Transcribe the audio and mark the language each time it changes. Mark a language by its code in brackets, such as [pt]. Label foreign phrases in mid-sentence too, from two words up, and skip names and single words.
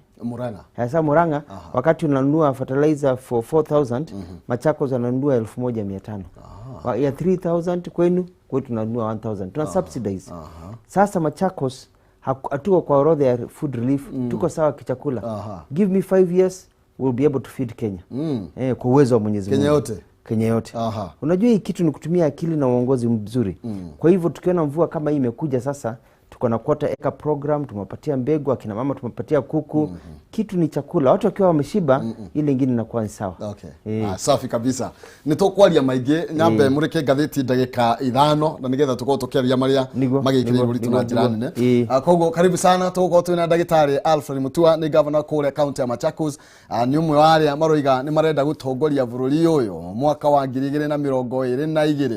[sw] Muranga. Sasa Muranga, wakati unanunua [en] fertilizer for [sw] 4,000, Machakos ananunua 1,500. Ya 3,000 kwenu, kwetu tunanunua 1,000. Tuna subsidize. Sasa Machakos hatuko kwa orodha ya food relief, tuko sawa kichakula. [en] Give me 5 years, we'll be able to feed Kenya. [sw] Kwa uwezo wa Mwenyezi Mungu. Kenya yote. Unajua hii kitu ni kutumia akili na uongozi mzuri. Kwa hivyo tukiona mvua kama hii imekuja sasa, tuko na [en] quarter acre program, [sw] tumepatia mbegu, akina mama tumepatia kuku. Kitu ni chakula. Watu wakiwa wameshiba, ile nyingine inakuwa ni sawa. Safi kabisa. [ki] Nitokwaria maige nyambe mureke gatheti ndagika 5 na nigetha tuko tukiaria maria magikire buritu na jirani ne. Koguo karibu sana tuko twina ndagitari Alfred Mutua ni governor kule county ya Machakos. Ni umwe wa aria maroiga ni marenda gutongoria bururi uyu mwaka wa 2022.